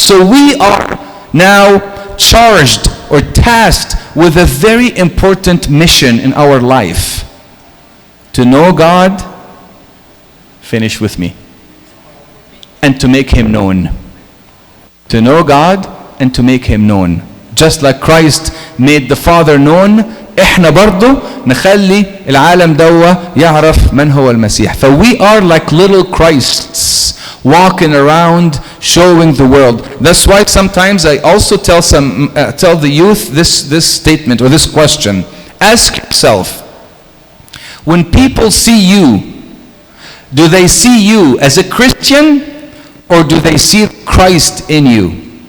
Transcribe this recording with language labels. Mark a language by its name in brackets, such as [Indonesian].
[English] So we are now charged or tasked with a very important mission in our life. To know God, finish with me, and to make him known. To know God and to make him known. Just like Christ made the Father known, [Arabic] احنا برضو نخلي العالم دوا يعرف من هو المسيح. [English] So we are like little Christs walking around showing the world. That's why sometimes I also tell the youth this statement or this question. Ask yourself, when people see you, do they see you as a Christian or do they see Christ in you?